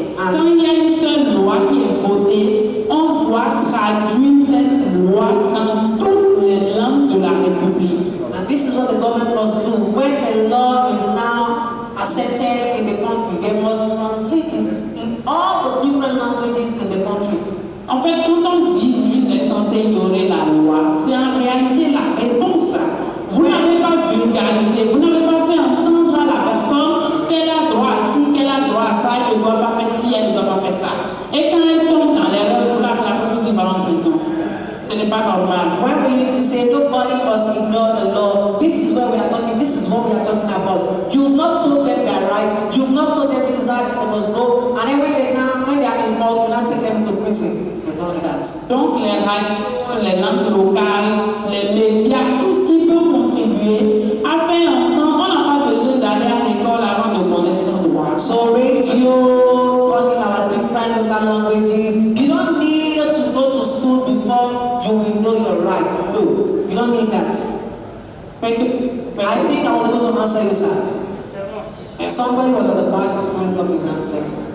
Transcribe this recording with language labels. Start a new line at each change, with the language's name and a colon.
French: Quand il y a une seule loi qui est votée, on doit traduire cette loi dans toutes les langues de la République.
English: And this is what the government must do. When a law is now accepted in the country, they must translate it in all the different languages in the country.
French: En fait, quand on dit nul n'est censé ignorer la loi, c'est en réalité la réponse. Vous n'avez pas vulgarisé, vous n'avez pas fait entendre à la personne qu'elle a droit à ci, qu'elle a droit à ça, elle ne doit pas faire ci, elle ne doit pas faire ça. Et quand elle tombe dans l'erreur, vous la République va en prison. Ce n'est pas normal.
English: When we used to say nobody must ignore the law, this is where we are talking, this is what we are talking about. You've not told them their right, you've not told them this is how they must go, and then when they are involved, you not take them to prison. It's not like that.
French: Donc les radios, les langues locales, les médias, tout ce qui peut contribuer à faire entendre, on n'a pas besoin d'aller à l'école avant de connaître son droit.
English: So radio, talking about different local languages, you don't need to go to school before you will know your right. No, you don't need that. I think I was able to answer you, sir. If somebody was at the back, raise up his hand, please.